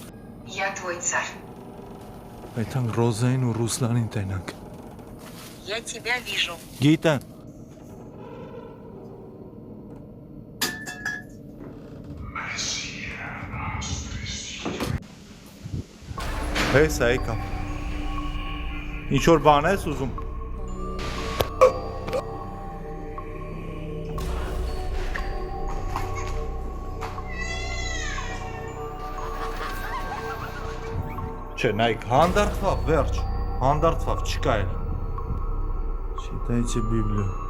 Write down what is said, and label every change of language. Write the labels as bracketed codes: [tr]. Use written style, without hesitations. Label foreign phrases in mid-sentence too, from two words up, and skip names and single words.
[ru] Я твой царь. [hy] Այդտեղ Ռոզային ու Ռուսլանին տենանք։ [ru] Я тебя вижу. [hy] Գիտեմ։ Հեսա եկա։ Ինչ որ բան ես ուզում։ Չէ, նայք, հանդարտվավ, վերջ, հանդարտվավ, չկա էլ։ [ru] Читайте библию։